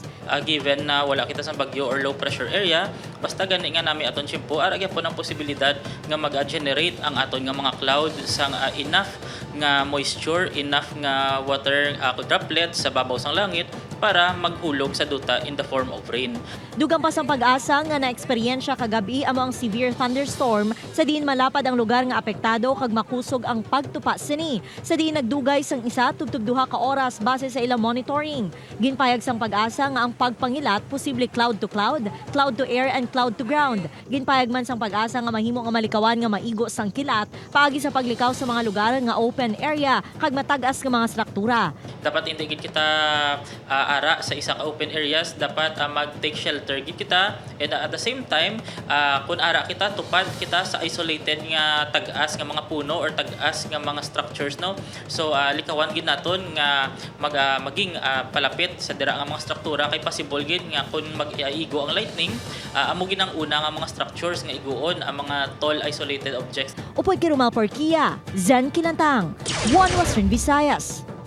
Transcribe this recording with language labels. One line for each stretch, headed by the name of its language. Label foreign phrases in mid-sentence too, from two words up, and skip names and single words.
Hiligaynon: Given na wala kita sa bagyo or
English: low pressure area,
Hiligaynon: basta gani nga nami aton simpo ara gyapon ang posibilidad nga mag-generate ang aton nga mga cloud sang enough nga moisture, enough nga
English: water droplets
Hiligaynon: sa babaw sang langit para maghulog sa duta
English: in the form of rain.
Hiligaynon: Dugang pa sa pag-asa nga naeksperyensya kagabi amo ang severe thunderstorm sa diin malapad ang lugar nga apektado kag makusog ang pagtupa sini. Sa diin nagdugay sang isa tubtub duha ka oras base sa ilang monitoring. Ginpayag sang pag-asa nga ang pagpangilat posible
English: cloud to cloud, cloud to air and cloud to ground.
Hiligaynon: Ginpayag man sang pag-asa nga mahimo nga malikawan nga maigo sang kilat paagi sa paglikaw sa mga lugar nga
English: open area
Hiligaynon: kag matag-as nga mga struktura. Dapat hindi gid kita ara sa isa ka
English: open areas,
Hiligaynon: dapat mag-take shelter gid kita,
English: and at the same time
Hiligaynon: kung ara kita tupad kita sa isolated nga tag-as nga mga puno or tag-as nga mga structures, no. So likawan gid naton nga maging palapit sa dira nga mga struktura kay possible gid nga kung mag-igo ang lightning amo gid ang una nga mga structures nga iguon ang mga
English: tall isolated objects.
Hiligaynon: Upoy kay Romel Porquia, Zen Kilantang, One Western Visayas.